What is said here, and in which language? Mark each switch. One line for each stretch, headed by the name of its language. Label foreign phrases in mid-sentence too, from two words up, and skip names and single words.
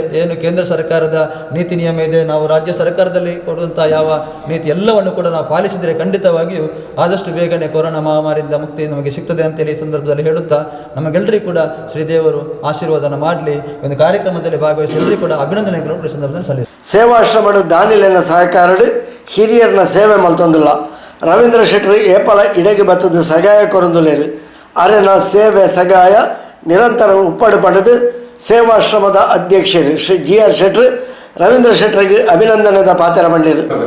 Kannada: ಏನು ಕೇಂದ್ರ ಸರ್ಕಾರದ ನೀತಿ ನಿಯಮ ಇದೆ, ನಾವು ರಾಜ್ಯ ಸರ್ಕಾರದಲ್ಲಿ ಕೊಡುವಂಥ ಯಾವ ನೀತಿ ಎಲ್ಲವನ್ನು ಕೂಡ ನಾವು ಪಾಲಿಸಿದರೆ ಖಂಡಿತವಾಗಿಯೂ ಆದಷ್ಟು ಬೇಗನೆ ಕೊರೋನಾ ಮಹಾಮಾರಿಯಿಂದ ಮುಕ್ತಿ ನಮಗೆ ಸಿಗ್ತದೆ ಅಂತೇಳಿ ಈ ಸಂದರ್ಭದಲ್ಲಿ ಹೇಳುತ್ತಾ ನಮಗೆಲ್ಲರಿಗೂ ಕೂಡ ಶ್ರೀದೇವರು ಆಶೀರ್ವಾದನ ಮಾಡಲಿ. ಒಂದು ಕಾರ್ಯಕ್ರಮದಲ್ಲಿ ಭಾಗವಹಿಸಿ ಎಲ್ಲರಿಗೂ ಕೂಡ ಅಭಿನಂದನೆಗಳು ಈ ಸಂದರ್ಭದಲ್ಲಿ ಸಲ್ಲಿಸಿ.
Tulu: ಸೇವಾಶ್ರಮದ ದಾನಿಲಿನ ಸಹಕಾರಡು ಹಿರಿಯರನ್ನ ಸೇವೆ ಮಲ್ತೊಂದಿಲ್ಲ. ರವೀಂದ್ರ ಶೆಟ್ಟಿ ಏಪಲ ಇಡೆಗೆ ಬತ್ತದ ಸಗಾಯ ಕೊರೊಂದುಲೇರು ಅರೆನ ಸೇವೆ ಸಗಾಯ ನಿರಂತರ ಉಪ್ಪಡು ಪಡೆದು ಸೇವಾಶ್ರಮದ ಅಧ್ಯಕ್ಷರು ಶ್ರೀ GR ಶೆಟ್ಟಿ ರವೀಂದ್ರ ಶೆಟ್ಟಿಗೆ ಅಭಿನಂದನೆದ ಪಾತ್ರ ಮಂಡಿರು.